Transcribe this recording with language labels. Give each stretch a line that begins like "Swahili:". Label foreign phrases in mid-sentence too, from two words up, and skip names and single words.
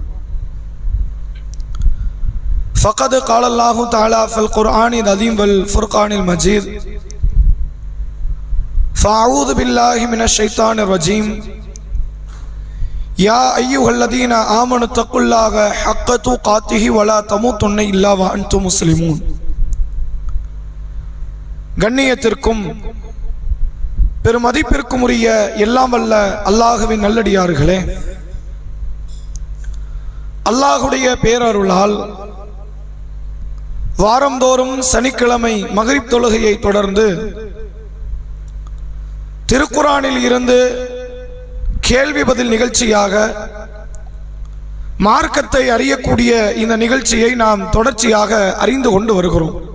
Arabic: فقد قال الله تعالى في القرآن العظيم والفرقان المجيد. فأعوذ بالله من الشيطان الرجيم. يا أيها الذين آمنوا اتقوا الله حق تقاته ولا تموتن إلا وأنتم مسلمون.
Tamil: கண்ணியத்திற்கும் பெருமதிப்பிற்கும் உரிய எல்லாம் வல்ல அல்லாஹுவின் நல்லடியார்களே, அல்லாஹுடைய பேரருளால் வாரந்தோறும் சனிக்கிழமை மக்ரிப் தொழுகையை தொடர்ந்து திருக்குர்ஆனில் இருந்து கேள்வி பதில் நிகழ்ச்சியாக மார்க்கத்தை அறியக்கூடிய இந்த நிகழ்ச்சியை நாம் தொடர்ச்சியாக அறிந்து கொண்டு வருகிறோம்.